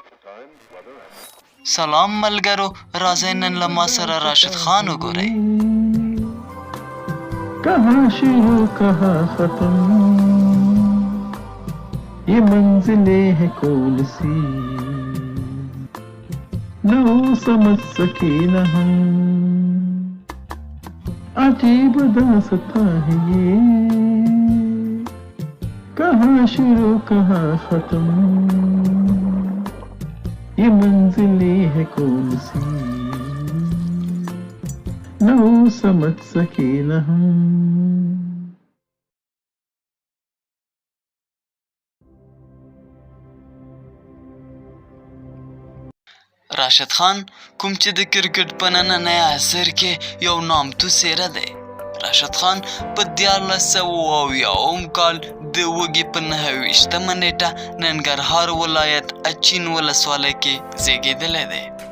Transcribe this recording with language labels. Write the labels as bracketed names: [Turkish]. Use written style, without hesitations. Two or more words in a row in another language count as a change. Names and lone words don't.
[Pashto] سلام ملګرو، راځئ نن له ما سره راشد خان وګورئ. [Urdu] کہاں شروع کہاں ختم، یہ منزلیں ہیں کون سی، نہ وہ سمجھ سکے نہ ہم، عجیب داستاں ہے یہ، کہاں شروع کہاں ختم، یہ منزلیں ہیں کون سی، نہ وہ سمجھ سکے نہ ہم. [Pashto] راشد خان کوم چې د کرکټ په نننی عصر کې یو نامتو څیره دی. راشد خان په 1970 کال د وږي په 29مه نیټه ننګرهار ولایت اچین ولسوالۍ کې زیږېدلی دی.